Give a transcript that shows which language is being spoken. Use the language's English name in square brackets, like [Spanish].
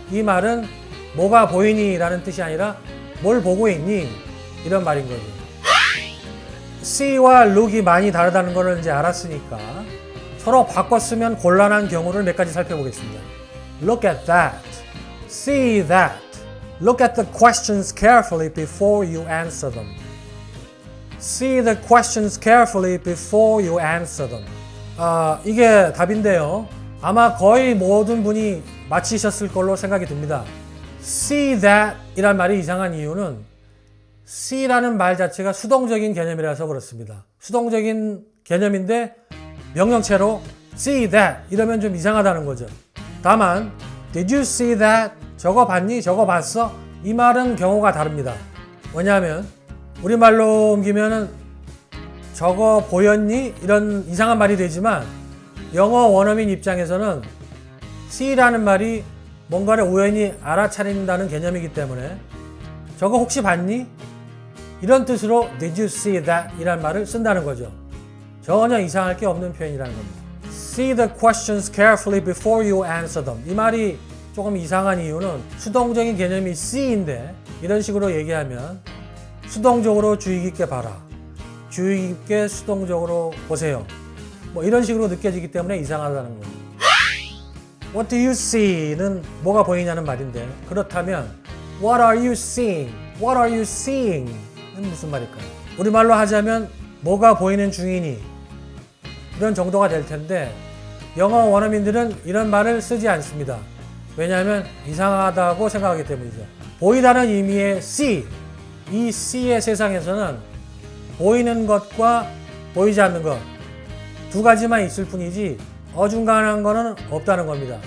[Korean] 이 말은 뭐가 보이니 라는 뜻이 아니라 뭘 보고 있니 이런 말인 거죠. C와 look이 많이 다르다는 걸 이제 알았으니까 서로 바꿨으면 곤란한 경우를 몇 가지 살펴보겠습니다. [English] Look at that. See that. Look at the questions carefully before you answer them. See the questions carefully before you answer them. [Korean] 이게 답인데요. 아마 거의 모든 분이 맞히셨을 걸로 생각이 듭니다. [English] See that [Korean] 이란 말이 이상한 이유는 see라는 말 자체가 수동적인 개념이라서 그렇습니다. 수동적인 개념인데 명령체로 [English] see that [Korean] 이러면 좀 이상하다는 거죠. 다만 [English] did you see that? [Korean] 저거 봤니? 저거 봤어? 이 말은 경우가 다릅니다. 왜냐하면 우리말로 옮기면은 저거 보였니? 이런 이상한 말이 되지만 영어 원어민 입장에서는 see라는 말이 뭔가를 우연히 알아차린다는 개념이기 때문에 저거 혹시 봤니? 이런 뜻으로 [English] did you see that? [Korean] 이란 말을 쓴다는 거죠. 전혀 이상할 게 없는 표현이라는 겁니다. [English] See the questions carefully before you answer them. [Korean] 이 말이 조금 이상한 이유는 수동적인 개념이 see인데 이런 식으로 얘기하면 수동적으로 주의 깊게 봐라. 주의 깊게 수동적으로 보세요. 뭐 이런 식으로 느껴지기 때문에 이상하다는 거예요. [English] What do you see [Korean] 는 뭐가 보이냐는 말인데, 그렇다면 [English] What are you seeing? What are you seeing? [Korean] 는 무슨 말일까요? 우리말로 하자면 뭐가 보이는 중이니? 이런 정도가 될 텐데 영어 원어민들은 이런 말을 쓰지 않습니다. 왜냐하면 이상하다고 생각하기 때문이죠. 보이다는 의미의 see, 이 see의 세상에서는 보이는 것과 보이지 않는 것 두 가지만 있을 뿐이지 어중간한 거는 없다는 겁니다.